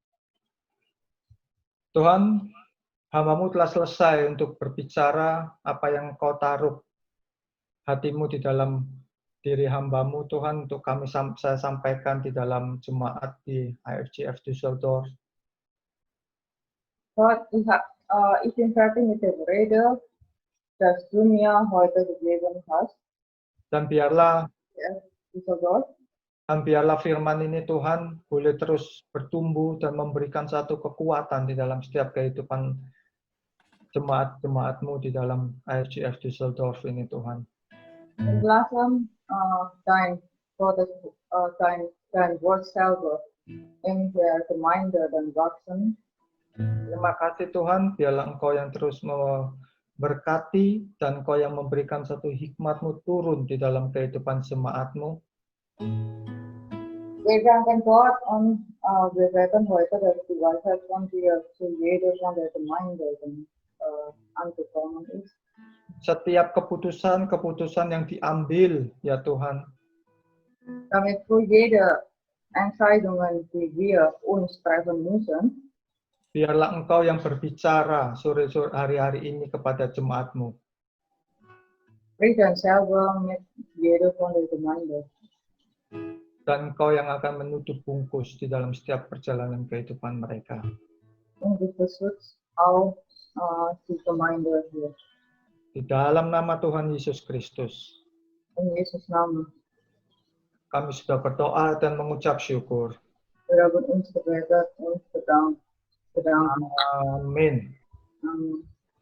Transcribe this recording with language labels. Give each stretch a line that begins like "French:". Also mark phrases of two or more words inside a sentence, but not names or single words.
Indonesian: Tuhan, hamba-Mu telah selesai untuk berbicara apa yang Kau taruh hati-Mu di dalam diri hamba-Mu, Tuhan, untuk saya sampaikan di dalam jemaat di IFGF Düsseldorf.
German: Gott, ich bin fertig mit der Rede, dass du mir heute gegeben hast.
Indonesian: Dan biarlah Düsseldorf. Dan biarlah firman ini Tuhan boleh terus bertumbuh dan memberikan satu kekuatan di dalam setiap kehidupan jemaat-jemaat-Mu di dalam IFGF Düsseldorf ini Tuhan.
German: Und lassen dein Wort selber in der Gemeinde dann wachsen.
Indonesian: Terima kasih Tuhan, biarlah Engkau yang terus memberkati dan Engkau yang memberikan satu hikmat-Mu turun di dalam kehidupan jemaat-Mu.
German: Wir danken Gott und wir werden heute, dass die Weisheit von dir zu jeder von der Gemeinde angekommen ist.
Indonesian: Setiap keputusan yang diambil, ya Tuhan,
German: damit für jede Entscheidungen, die wir uns treffen müssen,
Indonesian: biarlah Engkau yang berbicara sore-sore hari-hari ini kepada jemaat-Mu.
German: sprich dann selber mit jeder von der Gemeinde.
Indonesian: Dan Engkau yang akan menutup bungkus di dalam setiap perjalanan kehidupan mereka.
German: Und du beschützt auch die Gemeinde hier.
Indonesian: Di dalam nama Tuhan Yesus Kristus,
German: In Jesus Namen.
Indonesian: kami sudah berdoa dan mengucap syukur.
German: Wir haben uns gebetet und bedankt.
Indonesian: Amin.
German: Amen.